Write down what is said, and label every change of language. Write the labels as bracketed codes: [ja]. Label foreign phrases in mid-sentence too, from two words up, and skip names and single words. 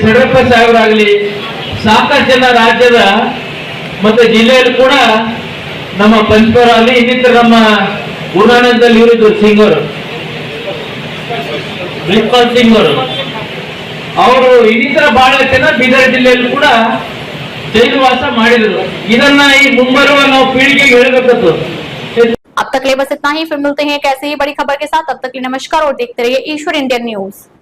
[kn] ಯಡಿಯೂರಪ್ಪ ಸಾಹೇಬರಾಗ್ಲಿ, ಸಾಕಷ್ಟು ಜನ ರಾಜ್ಯದ ಮತ್ತೆ ಜಿಲ್ಲೆಯಲ್ಲಿ ಕೂಡ ನಮ್ಮ ಪಂಚಪುರ ಅಲ್ಲಿ ಇನ್ನಿತರ ನಮ್ಮ ಗುರುನಾನಕದಲ್ಲಿ ಇವರಿದ್ರು ಸಿಂಗ್ ಅವರು, ಬ್ರಿಜ್ಪಾಲ್ ಸಿಂಗ್ ಅವರು ಇನ್ನಿತರ ಬಹಳ ಜನ ಬೀದರ್ ಜಿಲ್ಲೆಯಲ್ಲಿ ಕೂಡ ಜೈಲುವಾಸ ಮಾಡಿದ್ರು. ಇದನ್ನ ಈ ಮುಂಬರುವ ನಾವು ಪೀಳಿಗೆಗೆ ಹೇಳಬೇಕತ್ತು. [hi] अब तक ले बस इतना ही। फिर मिलते हैं एक ऐसे ही बड़ी खबर के साथ। तब तक के लिए नमस्कार और देखते रहिए ईश्वर इंडियन न्यूज।